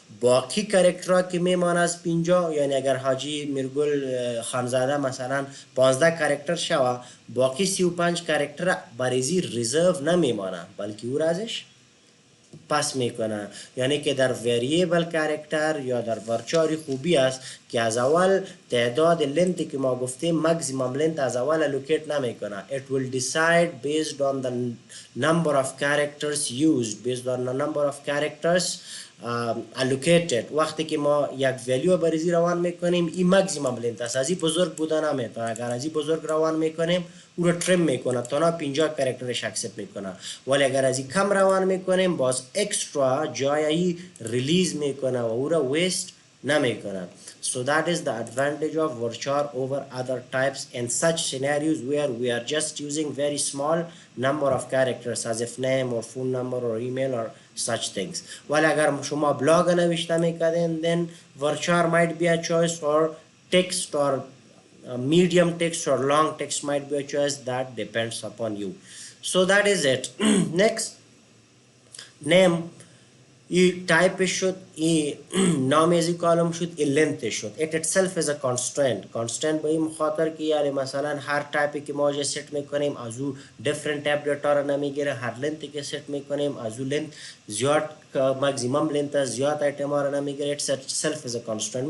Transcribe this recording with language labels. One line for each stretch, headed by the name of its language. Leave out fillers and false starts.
Persian: باقی کارکترها که میمانه از 50 یعنی اگر حاجی میرگل خانزاده مثلا 15 کارکتر شوه باقی 35 کارکتر برازی ریزرو نمیمانه بلکه او رازش پس میکنه. یعنی که در وریبل کارکتر یا در ورچاری خوبی است که از اول تعداد لنت که ما گفتیم ماکسیمم لنت از اول الوکیت نمیکنه.
English: it will decide based on the number of characters used based on the number of characters allocated.
Persian: وقتی که ما یک ولیو بریزی روان میکنیم این مکزیمم لنت است، از این بزرگ بودن نمیتونه. اگر از این بزرگ روان میکنیم او رو ترم میکنه تا 50 کرکترش اکسپت میکنه، ولی اگر از این کم روان میکنیم باز اکسترا جای ریلیز میکنه و او رو ویست نمیکنه.
English: So that is the advantage of varchar over other types in such scenarios where we are just using very small number of characters as if name or phone number or email or such things.
Persian: ولی اگر شما بلاگ نوشته میکردین
English: then varchar might be a choice, or text or medium text or long text might be a choice. That depends upon you. So that is it.
Persian: Next, name ای type شد، ای نام از کالم شد، ای length شد.
English: It itself is a constant
Persian: به این خاطر که یعنی مثلا هر تایپی که ما ست میکنیم از او different type data را نمیگیره، هر length که ست میکنیم از او length زیاد maximum length زیاد ایتم را نمیگیره. It itself is a constant.